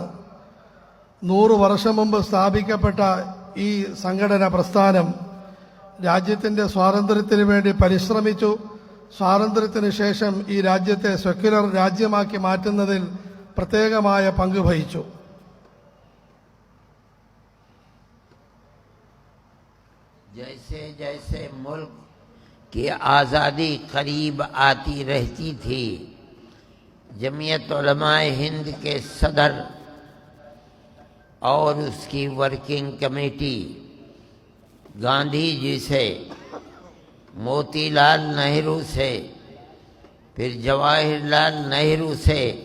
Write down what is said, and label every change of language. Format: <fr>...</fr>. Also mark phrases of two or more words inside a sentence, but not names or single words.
<ml>100 വർഷം മുമ്പ് സ്ഥാപിക്കപ്പെട്ട ഈ സംഘടന പ്രസ്ഥാനം രാജ്യത്തിന്റെ സ്വാതന്ത്ര്യത്തിന് വേണ്ടി പരിശ്രമിച്ചു. സ്വാതന്ത്ര്യത്തിന് ശേഷം ഈ രാജ്യത്തെ സെക്യുലർ രാജ്യമാക്കി മാറ്റുന്നതിൽ പ്രത്യേകമായ പങ്ക് വഹിച്ചു.</ml> <ur>جیسے جیسے ملک کی آزادی قریب آتی رہتی تھی، جمعیت علماء ہند کے صدر اور اس کی</ur> <en>working committee</en> <ur>گاندھی جی سے، موتی لال نہرو سے، پھر جواہر لال نہرو سے</ur>